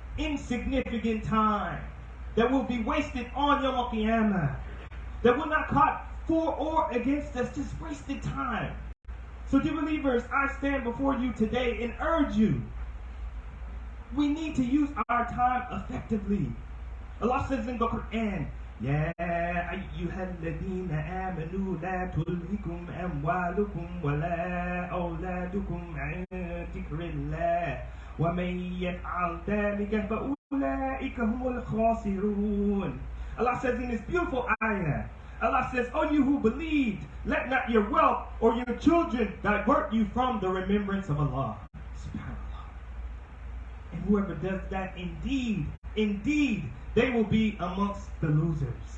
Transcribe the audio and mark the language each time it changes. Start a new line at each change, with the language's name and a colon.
English: Insignificant time that will be wasted on Yom Qiyamah, that will not count for or against us, just wasted time. So dear believers, I stand before you today and urge you, we need to use our time effectively. Allah says in the Quran,
Arabic: يا أيها الذين آمنوا لا تلهكم أموالكم ولا أولادكم عن ذكر الله ومن يفعل ذلك فأولئك هم الخاسرون.
English: Allah says in this beautiful ayah, Allah says, O you who believed, let not your wealth or your children divert you from the remembrance of Allah. SubhanAllah. And whoever does that, indeed, they will be amongst the losers.